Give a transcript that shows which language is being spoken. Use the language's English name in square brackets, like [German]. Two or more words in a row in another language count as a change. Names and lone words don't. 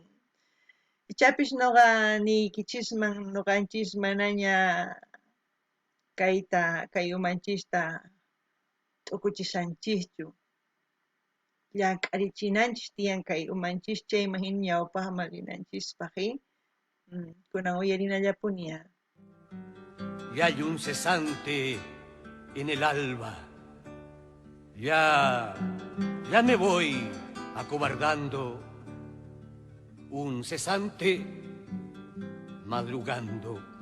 [Quechua] Ichapish nuqa niykichisman nuqanchis manaña kay umanchista t'ukuchisanchikchu. Llank'arichinanchis tiyan kay umanchis chayma hina ñawpaqman rinanchispaqi, kunan uyarinallapuni. [Spanish] Y hay un cesante en el alba. Ya me voy acobardando. Un cesante madrugando.